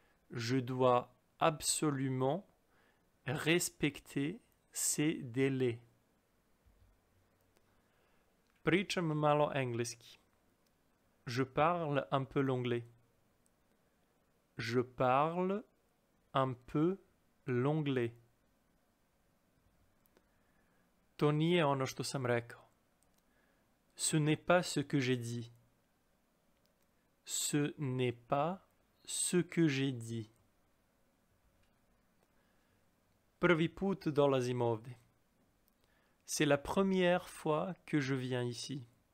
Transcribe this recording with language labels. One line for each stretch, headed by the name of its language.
French: Je dois absolument respecter ces délais.
Serbian: Pričam malo engleski.
French: Je parle un peu l'anglais. Je parle un peu l'anglais.
Serbian: To nije ono što sam rekao.
French: Ce n'est pas ce que j'ai dit. Ce n'est pas ce que j'ai dit.
Serbian: Prvi put dolazim ovde.
French: C'est la première fois que je viens ici.